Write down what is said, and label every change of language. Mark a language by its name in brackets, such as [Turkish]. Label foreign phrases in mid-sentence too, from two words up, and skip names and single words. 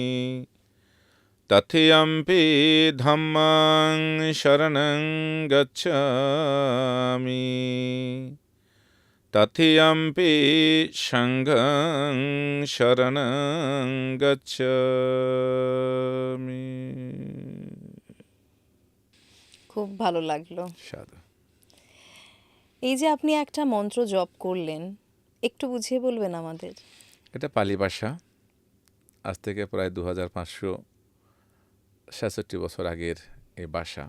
[Pali] তৃতীয়ম্পি ধাম্মাং শরণং গচ্ছামি। তৃতীয়ম্পি সংঘং শরণং গচ্ছামি। [Bangla] খুব ভালো লাগলো। সাধু। এই যে আপনি একটা মন্ত্র জপ করলেন, একটু বুঝিয়ে বলবেন আমাদের? এটা পালি ভাষা। আজ থেকে প্রায় 2566 বছর আগের এই ভাষা।